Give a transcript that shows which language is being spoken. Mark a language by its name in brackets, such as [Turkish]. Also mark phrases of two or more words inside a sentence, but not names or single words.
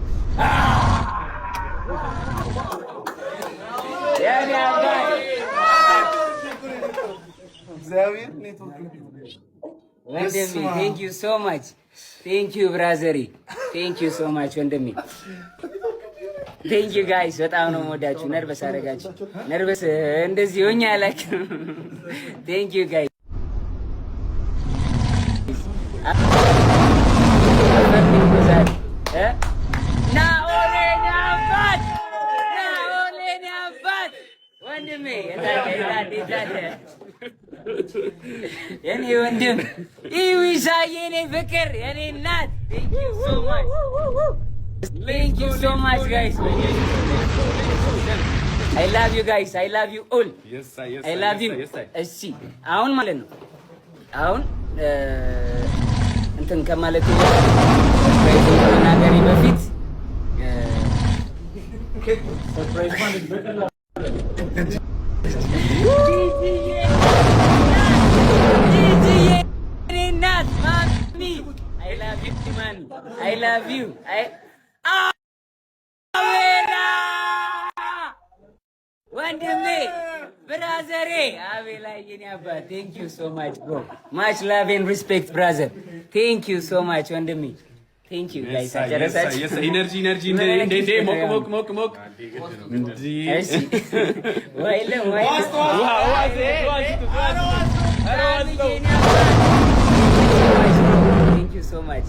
[English] Wonderme, thank you so much. Thank you, brother. Thank you so much, Wonderme. Thank you guys. [Amharic] በጣም ነው የምወዳችሁ። ነርቨስ አደረጋችሁ። ነርቨስ እንደዚህ ሆኜ አላውቅም። [English] Thank you guys. [Amharic] ወንድሜ የኔ ወንድም ኢዊሳዬ የኔ ፍቅር የኔ እናት [English] Thank you so much. Thank you so much guys. I love you guys. I love you all. Yes, I love you. [Amharic] እሺ አሁን ማለት ነው አሁን እንትን ከማለት ሰርፕራይዝ ከመናገሬ በፊት ሰርፕራይዝ ማለት ነው [English] I love you. [Amharic] ወንድሜ ብራዘሬ አቤላ የኔ አባት [English] thank you so much bro. Much love and respect brother. Thank you so much ወንድሜ. Thank you guys. [Amharic] አጨረሳችሁ? Yes, energy እንዴ ሞቅ እንጂ እሺ ወይለም [English] Thank you so much.